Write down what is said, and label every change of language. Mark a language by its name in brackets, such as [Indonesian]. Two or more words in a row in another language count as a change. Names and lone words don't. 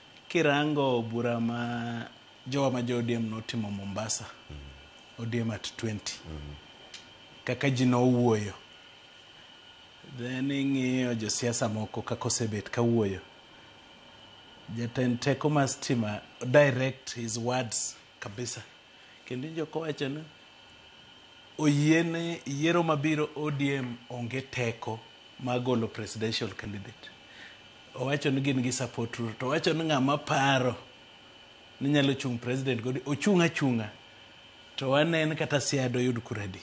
[Luo (Kenya and Tanzania)] kirango bura ma jowa ma ODM notimo Mombasa, ODM at 20, kaka ji nowuoyo, then ing'iyo josiasa moko kaka osebet kawuoyo, jatend teko mar stima [English] direct his words [Luo (Kenya and Tanzania)] kabisa, kendo joko wacho ni oyiene yiero mabiro ODM onge teko magolo [English] presidential candidate. [Luo (Kenya and Tanzania)] Owacho ni gin gi support Ruto. Owacho ni ng'ama paro ni nyalo chung president godi ochunga chunga to wanen kata siado yud kuradi.